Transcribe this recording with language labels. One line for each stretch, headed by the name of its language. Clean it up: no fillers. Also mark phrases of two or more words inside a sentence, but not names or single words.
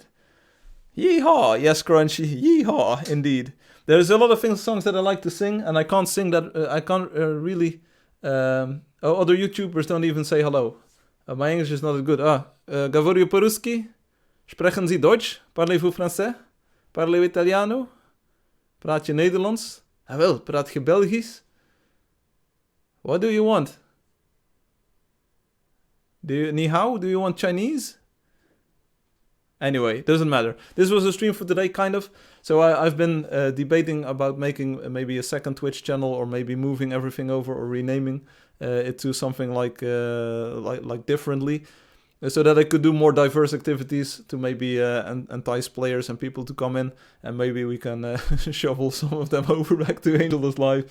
English: Yeehaw! Yes, Crunchy. Yeehaw! Indeed. There's a lot of songs that I like to sing, and I can't sing that. I can't really. Other YouTubers don't even say hello. My English is not as good.
Russian: Говорю по-русски.
German: Sprechen Sie Deutsch?
French: Parlez-vous français? Parlez-vous Italiano?
Dutch: Praat je Nederlands? Wel, praat je Belgisch?
English: What do you want?
Chinese: 你好?
English: Do you want Chinese? Anyway, doesn't matter. This was a stream for today, kind of. So I've been debating about making maybe a second Twitch channel, or maybe moving everything over or renaming it to something like differently, so that I could do more diverse activities to maybe entice players and people to come in, and maybe we can shovel some of them over back to Angeldust Live.